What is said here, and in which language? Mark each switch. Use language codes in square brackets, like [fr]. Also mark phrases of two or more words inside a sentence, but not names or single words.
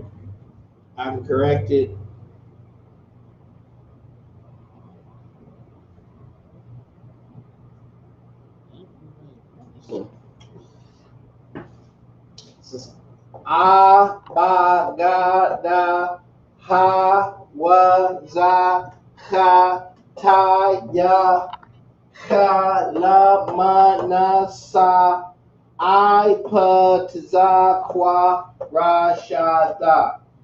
[en] I can correct it. This is [arc] ah, ba, ga, da, ha, wa, za, ha, ta, ya, ha, la, ma, na, sa, I, pa, za, qua, ra, sha, da.